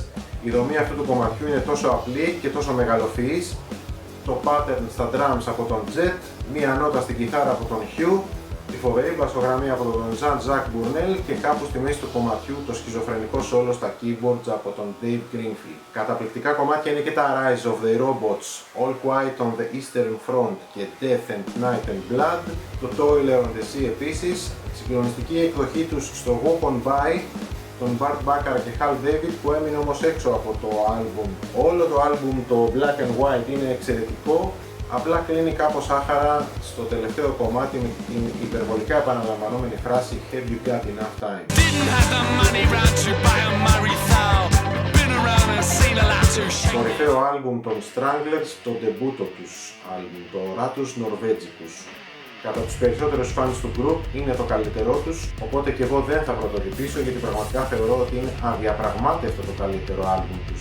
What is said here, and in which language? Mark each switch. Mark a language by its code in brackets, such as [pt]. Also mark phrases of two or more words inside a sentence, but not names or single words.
[el] Η δομή αυτού του κομματιού είναι τόσο απλή και τόσο μεγαλοφυής. Το pattern στα drums από τον Jet, μία νότα στην κιθάρα από τον Hugh, τη φοβερή μπασογραμμή από τον Jean-Jacques Bournel και κάπου στη μέση του κομματιού το σχιζοφρενικό solo στα keyboards από τον Dave Greenfield. Καταπληκτικά κομμάτια είναι και τα Rise of the Robots, All Quiet on the Eastern Front και Death and Night and Blood, το Toiler on the Sea επίσης, συγκλονιστική εκδοχή τους στο Walk on By, τον Bart Bacharach και Hal David, που έμεινε όμως έξω από το άλμπουμ. Όλο το άλμπουμ, το Black and White, είναι εξαιρετικό. Απλά κλείνει κάπως άχαρα στο τελευταίο κομμάτι με την υπερβολικά επαναλαμβανόμενη φράση [en] Have you got enough time. [el] Κορυφαίο άλμπουμ των Stranglers, το ντεμπούτο τους άλμπουμ, το Ratus Norvegicus. Κατά τους περισσότερους fans του group είναι το καλύτερό τους, οπότε και εγώ δεν θα πρωτοτυπήσω γιατί πραγματικά θεωρώ ότι είναι αδιαπραγμάτευτο το καλύτερο άλμπουμ τους.